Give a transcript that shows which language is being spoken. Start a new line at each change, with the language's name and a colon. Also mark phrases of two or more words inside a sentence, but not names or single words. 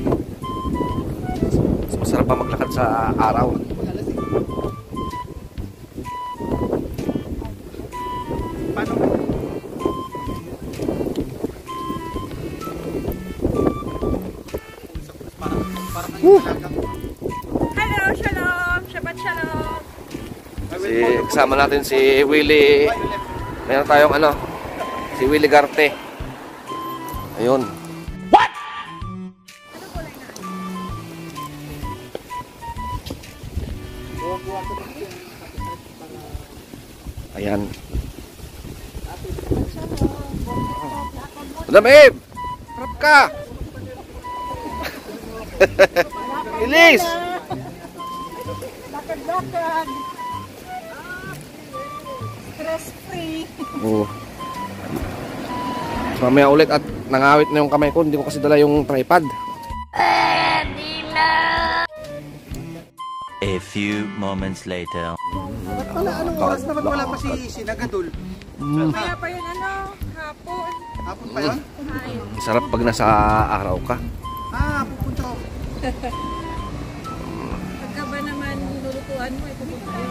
Filipino: Mas masarap pa maglakad sa araw. Hello, shalom.
Hebrew: Shabbat shalom.
Filipino: Kasama natin si Willie. Mayroon tayong si Willie Garte. Ayun. What? Ayan. Madam Eve! Harap ka! Ilis! Bakad-bakad.
English: Stress free.
Filipino: Oo. So, mamaya ulit at nangawit na yung kamay ko. Hindi ko kasi dala yung tripod.
English: A few moments later.
Filipino: Anong oras na wala pa si Sinagadol? Kaya pa yun hapon. Hapon pa yun? Sarap pag nasa araw ka. Pupunta ako. Pagka ba naman lulutuan mo, pupunta yun.